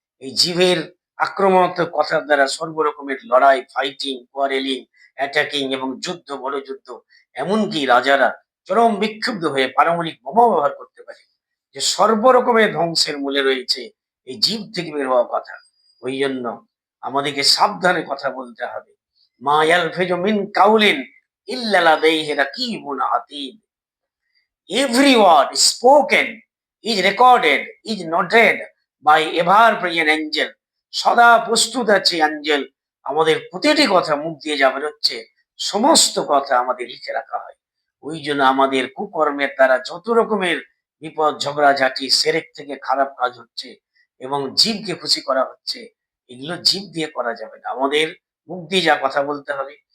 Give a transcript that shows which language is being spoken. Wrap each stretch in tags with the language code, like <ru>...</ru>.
<bn>এই জীবের আক্রমণাত্মক কথার দ্বারা সর্বরকমের লড়াই, ফাইটিং, কোয়ারেলিং, অ্যাটাকিং এবং যুদ্ধ, বড় যুদ্ধ, এমনকি রাজারা চরম বিক্ষুব্ধ হয়ে পারমাণবিক বোমা ব্যবহার করতে পারে। যে সর্বরকমের ধ্বংসের মূলে রয়েছে এই জীব থেকে বের হওয়া কথা। ওই জন্য আমাদেরকে সাবধানে কথা বলতে হবে।</bn> <ar>মা ইয়ালফিজু মিন কাউলিন ইল্লা লাদাইহি রাকিবুন আতীদ।</ar> <en>every word spoken is recorded, is noted by ever present angel.</en> <bn>সদা প্রস্তুত আছে অ্যাঞ্জেল, আমাদের প্রতিটি কথা মুখ দিয়ে যা বেরোচ্ছে সমস্ত কথা আমাদের লিখে রাখা হয়। ওই জন্য আমাদের কুকর্মের দ্বারা যত রকমের বিপদ ঝগড়াঝাটি সেরেক থেকে খারাপ কাজ হচ্ছে এবং জীবকে খুশি করা হচ্ছে, এগুলো জীব দিয়ে করা যাবে না, আমাদের মুখ দিয়ে যা কথা বলতে হবে।</bn>